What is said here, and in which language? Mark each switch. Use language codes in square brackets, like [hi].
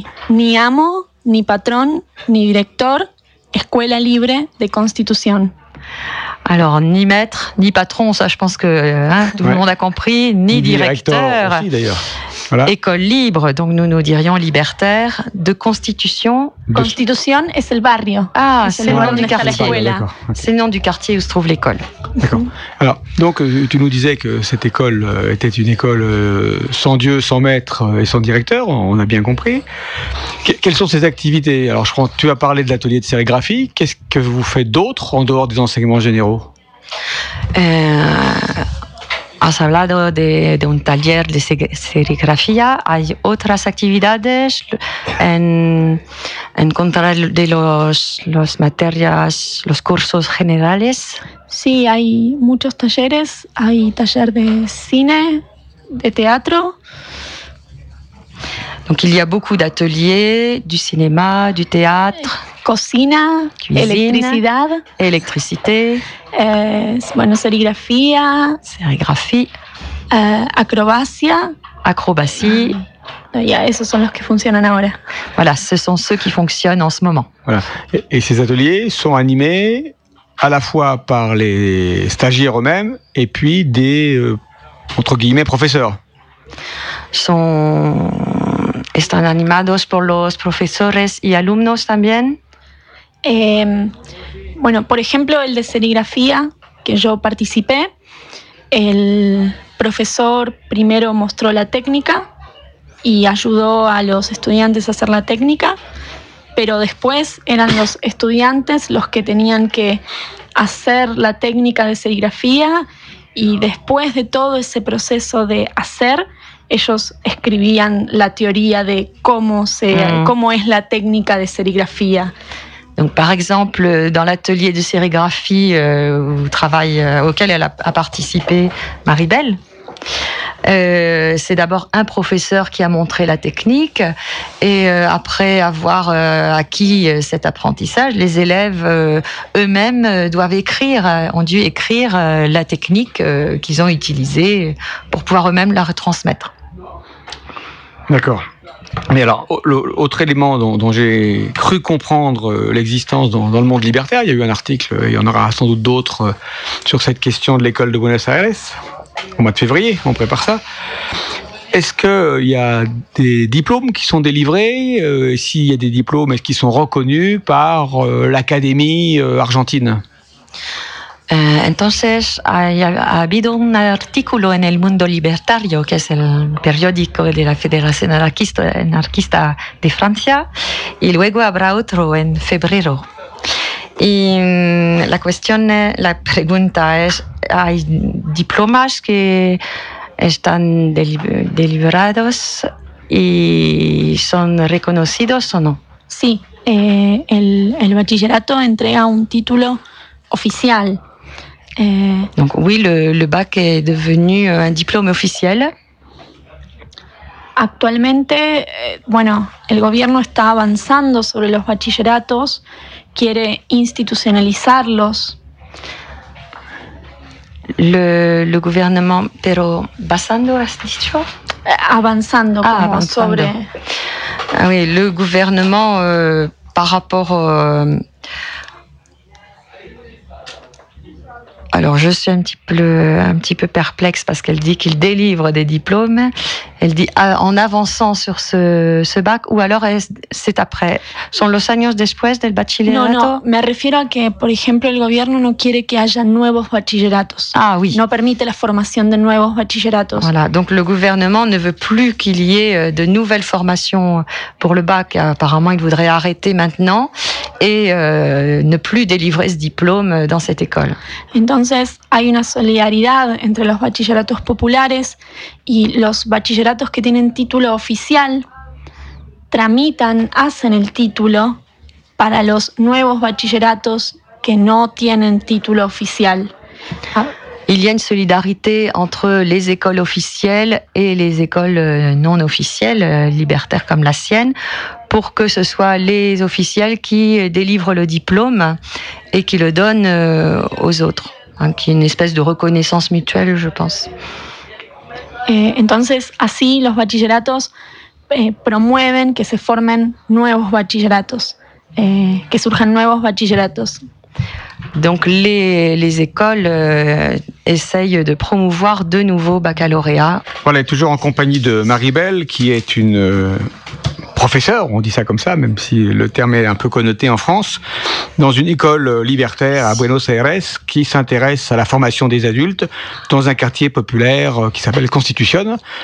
[es] ni amo, ni patrón, ni director, escuela libre de constitución. [fr] Alors, ni maître, ni patron, ça je pense que tout le monde a compris, ni directeur. Aussi, d'ailleurs. voilà. École libre, donc nous dirions libertaire, de constitution. Constitution et c'est le barrio. Ah, c'est le nom du quartier. C'est le nom du quartier où se trouve l'école. D'accord. Alors, donc, tu nous disais que cette école était une école sans Dieu, sans maître et sans directeur, on a bien compris. Quelles sont ses activités? Alors, je crois que tu as parlé de l'atelier de sérigraphie. Qu'est-ce que vous faites d'autre en dehors des enseignements généraux? [es] Has hablado de un taller de serigrafía. Hay otras actividades en encontrar de los materias, los cursos generales. Sí, hay muchos talleres. Hay taller de cine, de teatro. [fr] Donc il y a beaucoup d'ateliers, du cinéma, du théâtre. [es] Cocina, cuisine, electricidad. [fr] Électricité. [es] Bueno, serigrafía. [fr] Serigraphie. [es] Acrobacia. [fr] Acrobatie. [es] Yeah, esos son los que funcionan ahora. [fr] Voilà, ce sont ceux qui fonctionnent en ce moment. Voilà. Et ces ateliers sont animés à la fois par les stagiaires eux-mêmes et puis des, entre guillemets, professeurs. [es] Están animados por los profesores y alumnos también. Bueno, por ejemplo, el de serigrafía que yo participé, el profesor primero mostró la técnica y ayudó a los estudiantes a hacer la técnica, pero después eran los estudiantes los que tenían que hacer la técnica de serigrafía y después de todo ese proceso de hacer, ellos escribían la teoría de cómo es la técnica de serigrafía. [fr] Donc, par exemple, dans l'atelier de sérigraphie auquel elle a participé, Maribel, c'est d'abord un professeur qui a montré la technique et après avoir acquis cet apprentissage, les élèves eux-mêmes ont dû écrire la technique qu'ils ont utilisée pour pouvoir eux-mêmes la retransmettre. D'accord. Mais alors, autre élément dont j'ai cru comprendre l'existence dans le monde libertaire, il y a eu un article, il y en aura sans doute d'autres, sur cette question de l'école de Buenos Aires, au mois de février, on prépare ça. Est-ce qu'il y a des diplômes qui sont délivrés? S'il y a des diplômes, est-ce qu'ils sont reconnus par l'Académie argentine? [es] Entonces, ha habido un artículo en El Mundo Libertario, que es el periódico de la Federación Anarquista de Francia, y luego habrá otro en febrero. Y la pregunta es, ¿hay diplomas que están deliberados y son reconocidos o no? Sí, el bachillerato entrega un título oficial. [fr] Donc oui, le bac est devenu un diplôme officiel. [es] Actualmente, bueno, el gobierno está avanzando sobre los bachilleratos, quiere institucionalizarlos. [fr] Le gouvernement, [es] pero basando a este dicho, avanzando, como avanzando sobre. [fr] Ah oui, le gouvernement par rapport. Alors, je suis un petit peu perplexe parce qu'elle dit qu'il délivre des diplômes. Elle dit en avançant sur ce bac ou alors c'est après. [es] Son los años después del bachillerato. No, me refiero a que, por ejemplo, el gobierno no quiere que haya nuevos bachilleratos. [fr] Ah oui. [es] No permite la formación de nuevos bachilleratos. [fr] Voilà. Donc le gouvernement ne veut plus qu'il y ait de nouvelles formations pour le bac. Apparemment, il voudrait arrêter maintenant et ne plus délivrer ce diplôme dans cette école. [es] Entonces, hay una solidaridad entre los bachilleratos populares y los bachilleratos que tienen título oficial tramitan, hacen el título para los nuevos bachilleratos que no tienen título oficial. [fr] Il y a une solidarité entre les écoles officielles et les écoles non officielles, libertaires comme la sienne, pour que ce soit les officiels qui délivrent le diplôme et qui le donnent aux autres. Qui est une espèce de reconnaissance mutuelle, je pense. [es] Entonces, así los bachilleratos promueven que se formen nuevos bachilleratos, que surjan nuevos bachilleratos. [fr] Donc les écoles essayent de promouvoir de nouveaux baccalauréats. Voilà, toujours en compagnie de Marie-Belle, qui est une professeure, on dit ça comme ça, même si le terme est un peu connoté en France, dans une école libertaire à Buenos Aires, qui s'intéresse à la formation des adultes dans un quartier populaire qui s'appelle Constitution.